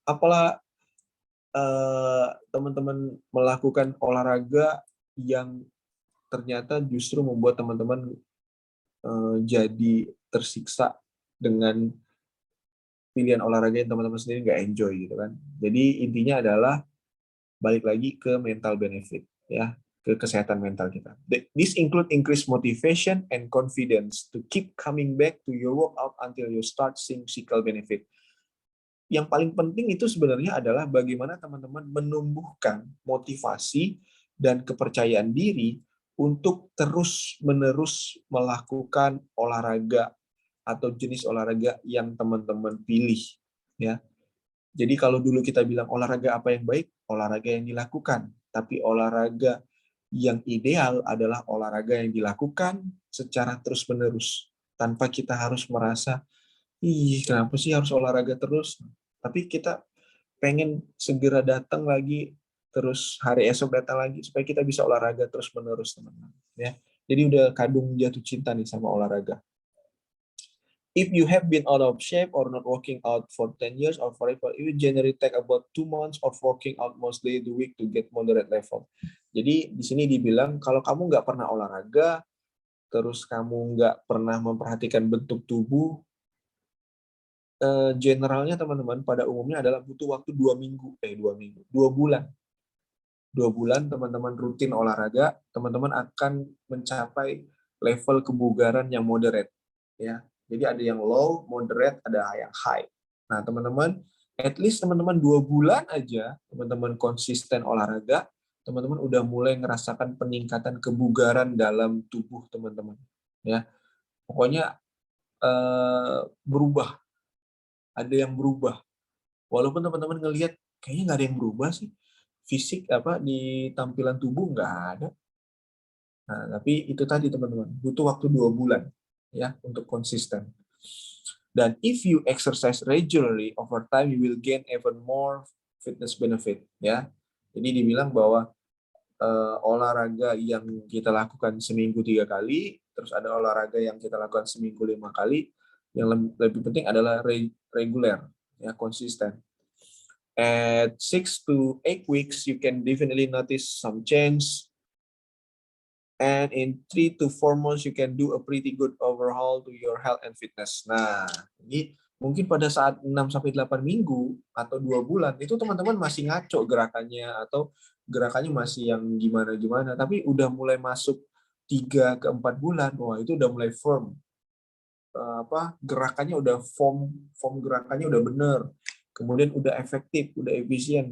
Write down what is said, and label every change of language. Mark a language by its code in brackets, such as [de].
[id] Apalah teman-teman melakukan olahraga yang ternyata justru membuat teman-teman jadi tersiksa dengan pilihan olahraga yang teman-teman sendiri nggak enjoy gitu kan. Jadi intinya adalah balik lagi ke mental benefit ya, ke kesehatan mental kita. [en] This include increased motivation and confidence to keep coming back to your workout until you start seeing physical benefit. [id] Yang paling penting itu sebenarnya adalah bagaimana teman-teman menumbuhkan motivasi dan kepercayaan diri untuk terus-menerus melakukan olahraga atau jenis olahraga yang teman-teman pilih ya. Jadi kalau dulu kita bilang olahraga apa yang baik, olahraga yang dilakukan, tapi olahraga yang ideal adalah olahraga yang dilakukan secara terus-menerus tanpa kita harus merasa, ih kenapa sih harus olahraga terus? Tapi kita pengen segera datang lagi, terus hari esok datang lagi supaya kita bisa olahraga terus-menerus teman-teman. Ya, jadi udah kadung jatuh cinta nih sama olahraga. [en] If you have been out of shape or not working out for 10 years or forever, you generally take about 2 months of working out most days a week to get moderate level. [id] Jadi di sini dibilang kalau kamu nggak pernah olahraga, terus kamu nggak pernah memperhatikan bentuk tubuh, generalnya teman-teman pada umumnya adalah butuh waktu 2 bulan. 2 bulan teman-teman rutin olahraga, teman-teman akan mencapai level kebugaran yang moderate, ya. Jadi ada yang low, moderate, ada yang high. Nah, teman-teman, [en] at least [id] teman-teman 2 bulan aja, teman-teman konsisten olahraga, teman-teman udah mulai ngerasakan peningkatan kebugaran dalam tubuh teman-teman. Ya, pokoknya berubah, ada yang berubah. Walaupun teman-teman ngelihat kayaknya nggak ada yang berubah sih, fisik apa di tampilan tubuh nggak ada. Nah, tapi itu tadi teman-teman, butuh waktu 2 bulan ya untuk konsisten. Dan [en] if you exercise regularly, over time you will gain even more fitness benefit. [id] Ya, jadi dibilang bahwa olahraga yang kita lakukan seminggu 3 kali, terus ada olahraga yang kita lakukan seminggu 5 kali. Yang lebih penting adalah reguler, ya konsisten. [en] At 6 to 8 weeks, you can definitely notice some change. And in 3 to 4 months, you can do a pretty good overhaul to your health and fitness. [id] Nah, ini mungkin pada saat 6-8 minggu atau 2 bulan, itu teman-teman masih ngaco gerakannya, atau gerakannya masih yang gimana-gimana, tapi udah mulai masuk 3 ke 4 bulan, wah itu udah mulai firm. Gerakannya udah form gerakannya udah bener, kemudian udah efektif, udah efisien.